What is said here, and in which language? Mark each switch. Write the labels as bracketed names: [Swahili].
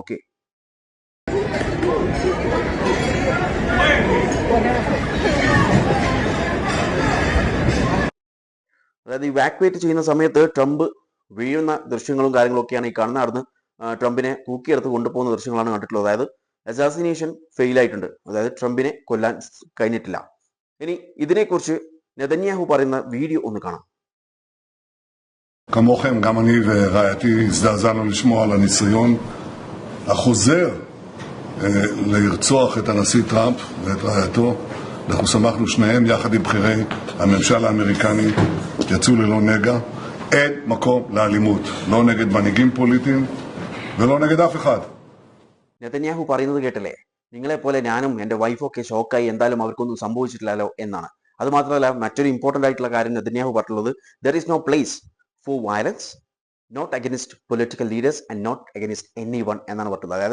[Malayalam] Okay, അതായത് evacuate ചെയ്യുന്ന സമയത്ത് ട്രംപ് വീഴുന്ന ദൃശ്യങ്ങളും കാര്യങ്ങളൊക്കെയാണ് ഈ കാണുന്നത്. അവിടുന്ന് ട്രംപിനെ തൂക്കിയെടുത്ത് കൊണ്ടുപോകുന്ന ദൃശ്യങ്ങളാണ് കണ്ടിട്ടുള്ളത്. അതായത് അസാസിനേഷൻ ഫെയിൽ ആയിട്ടുണ്ട്, അതായത് ട്രംപിനെ കൊല്ലാൻ കഴിഞ്ഞിട്ടില്ല. ഇനി ഇതിനെക്കുറിച്ച് നെതന്യാഹു പറയുന്ന വീഡിയോ ഒന്ന് കാണാം. [Hebrew] כמוכם, גם אני ורעייתי הזדעזענו לשמוע על הניסיון החוזר לרצוח את הנשיא טראמפ ואת רעייתו. אנחנו שמחנו שניהם יחד עם בכירי הממשל האמריקני יצאו ללא נגע. אין מקום לאלימות, לא נגד מנהיגים פוליטיים ולא נגד אף אחד. [Malayalam] നെതന്യാഹു പറയുന്നത് കേട്ടല്ലേ, നിങ്ങളെപ്പോലെ ഞാനും എൻ്റെ വൈഫൊക്കെ ഷോക്കായി, എന്തായാലും അവർക്കൊന്നും സംഭവിച്ചിട്ടില്ലല്ലോ എന്നാണ്. അത് മാത്രമല്ല, മറ്റൊരു ഇമ്പോർട്ടൻ്റ് ആയിട്ടുള്ള കാര്യം നെതന്യാഹു പറഞ്ഞിട്ടുള്ളത്, [English] there is no place for violence, not against political leaders and not against any one [Malayalam] എന്നാണ് പറഞ്ഞത്.